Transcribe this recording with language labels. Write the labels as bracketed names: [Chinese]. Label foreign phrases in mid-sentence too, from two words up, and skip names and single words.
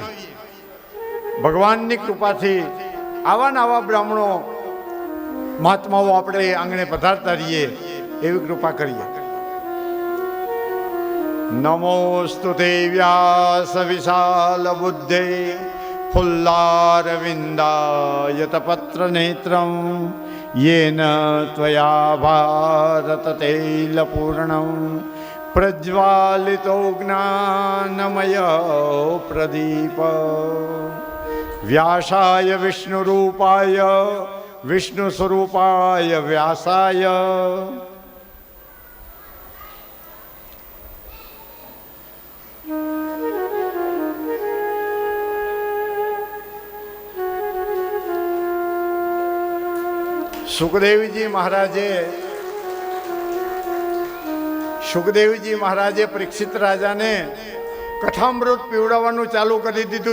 [Gujarati] ભગવાનની કૃપાથી આવા ને આવા બ્રાહ્મણો મહાત્માઓ આપણે આંગણે પધારતા રહીએ એવી કૃપા કરીએ. [Sanskrit] નમોસ્તુ તે વ્યાસ વિશાલ બુદ્ધે ફુલ્લારવિંદાયત પત્ર નેત્રમ येन त्वया भारत तैलपूर्णं प्रज्वालितो ज्ञानमय प्रदीप व्यासाय विष्णुरूपाय विष्णुस्वरूपाय व्यासाय [Gujarati] સુખદેવજી મહારાજે પરીક્ષિત રાજાને કથામૃત પીવડાવવાનું ચાલુ કરી દીધું.